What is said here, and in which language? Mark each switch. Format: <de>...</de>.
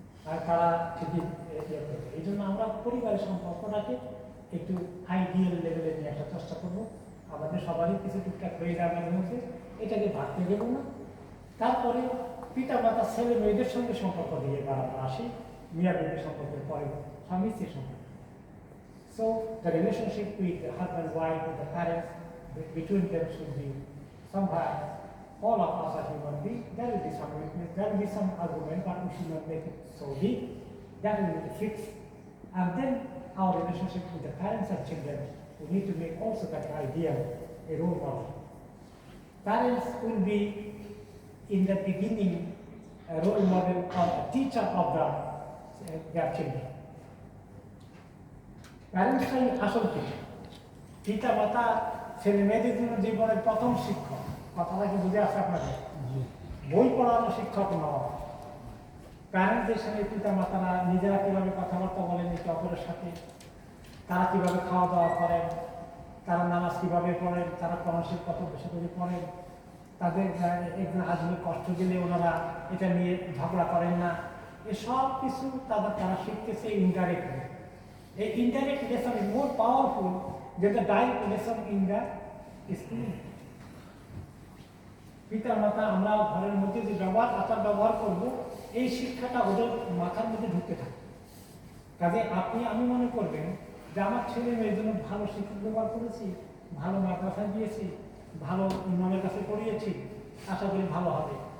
<bn>আর তারা ঠিকই করবে। এই জন্য আমরা পরিবারের সম্পর্কটাকে একটু আইডিয়াল লেভেলে নিয়ে আসার চেষ্টা করবো। আমাদের সবারই কিছু টুকটাক হয়ে যায় আমাদের মধ্যে, এটাকে ভাবতে দেব না। তারপরে পিতা মাতা ছেলে মেয়েদের সঙ্গে সম্পর্ক দিয়ে বাড়ানো আসি, মিয়া বিবির সম্পর্কের পরে স্বামী স্ত্রীর সম্পর্ক।</bn> <en>So the relationship with the husband, wife, with the parents, between them should be somehow, all of us are human beings, there will be some weakness, there will be some argument, but we should not make it so big. That will be the fix. And then our relationship with the parents and children, we need to make also that idea a role model. Parents will be, in the beginning, a role model or a teacher of their children. Parents are আসল teacher.</en> <bn>পিতা মাতা ছেলে মেয়েদের জন্য জীবনের প্রথম শিক্ষক। কথাটা কি বুঝে আসে আপনাদের? বই পড়ানো শিক্ষক নয়। প্যারেন্টসদের সঙ্গে পিতা মাতারা নিজেরা কীভাবে কথাবার্তা বলেন একে অপরের সাথে, তারা কীভাবে খাওয়া দাওয়া করেন, তারা নামাজ কীভাবে পড়েন, তারা কনসেপ্ট কত বেশি করে পড়েন, তাদের একজন আধুনিক কষ্ট গেলে ওনারা এটা নিয়ে ঝগড়া করেন না, এসব কিছু তারা শিখতেছে ইনডাইরেক্টলি।</bn> <en>এই indirect lesson is more powerful than the direct lesson in the school.</en> <bn>পিতা মাতা আমরা ঘরের মধ্যে যে আচার ব্যবহার করব, এই শিক্ষাটা ওদের মাথার মধ্যে ঢুকতে থাকে। কাজে আমি মনে করবেন যে আমার ছেলে মেয়ের জন্য ভালো শিক্ষক ব্যবহার করেছি, ভালো মাদ্রাসায় দিয়েছি, ভালো ইমামের কাছে পড়িয়েছি, আশা করি ভালো হবে।</bn>